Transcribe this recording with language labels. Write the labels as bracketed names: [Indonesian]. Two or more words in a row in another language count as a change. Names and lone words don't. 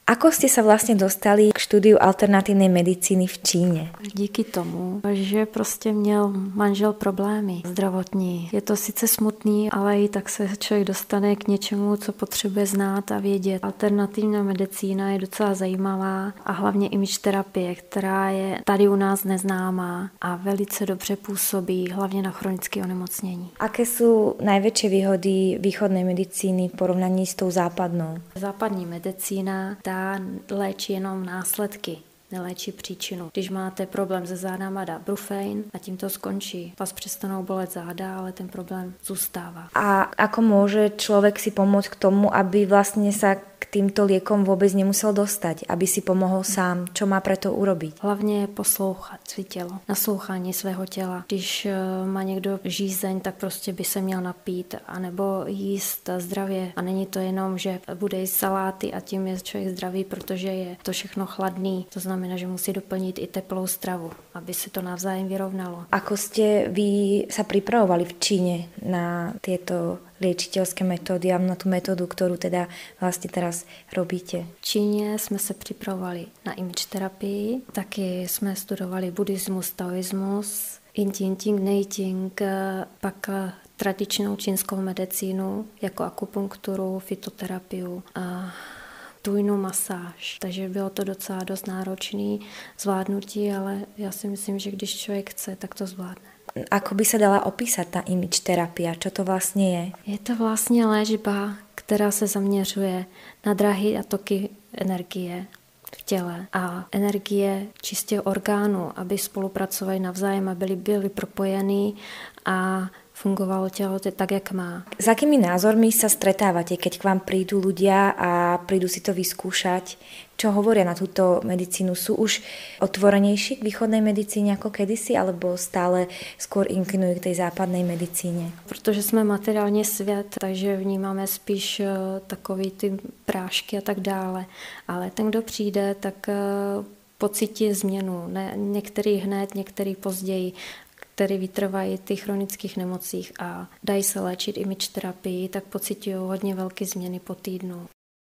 [Slovak] Ako ste sa vlastne dostali k štúdiu alternatívnej medicíny v Číne? [Czech] Díky tomu, že prostě měl manžel problémy zdravotní. Je to sice smutný, ale i tak se člověk dostane k něčemu, co potřebuje znát a vědět. Alternativní medicína je docela zajímavá a hlavně image terapie, která je tady u nás neznámá a velice dobře působí, hlavně na chronické onemocnění. [Slovak] Aké sú najväčšie výhody východnej medicíny v porovnaní s tou západnou? [Czech] Západní medicína ta léčí jenom následky, neléčí příčinu. Když máte problém se zádama, dá Brufen a tím to skončí. Vás přestanou bolet záda, ale ten problém zůstává. [Slovak] A ako môže človek si pomôcť k tomu, aby vlastne sa k týmto liekom vôbec nemusel dostať, aby si pomohol sám? Čo má preto urobiť? [Czech] Hlavně poslouchat své tělo, naslouchání svého těla. Když má někdo žízeň, tak prostě by se měl napít, anebo jíst zdravě. A není to jenom, že bude jíst saláty a tím je člověk zdravý, protože je to všechno chladný. To znamená, že musí doplnit i teplou stravu, aby se to navzájem vyrovnalo. [Slovak] Ako ste vy sa pripravovali v Číne na tieto liečiteľské metódy a na tú metódu, ktorú teda vlastne teraz robíte? [Czech] V Číně jsme se připravovali na image terapii, taky jsme studovali buddhismus, taoismus, Inting, Neiting, pak tradičnou čínskou medicínu jako akupunkturu, fytoterapii a tujnou masáž. Takže bylo to docela dost náročné zvládnutí, ale já si myslím, že když člověk chce, tak to zvládne. [Slovak] Ako by sa dala opísať tá image terapia? Čo to vlastne je? [Czech] Je to vlastně léčba, která se zaměřuje na dráhy a toky energie v těle a energie čistě orgánů, aby spolupracovali navzájem a byli propojení a fungovalo tělo tak, jak má. [Slovak] S akými názormi sa stretávate, keď k vám prídu ľudia a prídu si to vyskúšať? Čo hovoria na túto medicínu? Sú už otvorenejší k východnej medicíne ako kedysi, alebo stále skôr inklinujú k tej západnej medicíne? [Czech] Protože jsme materiální svět, takže vnímáme spíš takový ty prášky a tak dále. Ale ten, kdo přijde, tak pocítí změnu. Ne, některý hned, některý později, který vytrvají ty chronických nemocích a dají se léčit image terapii, tak pocitují hodně velké změny po týdnu.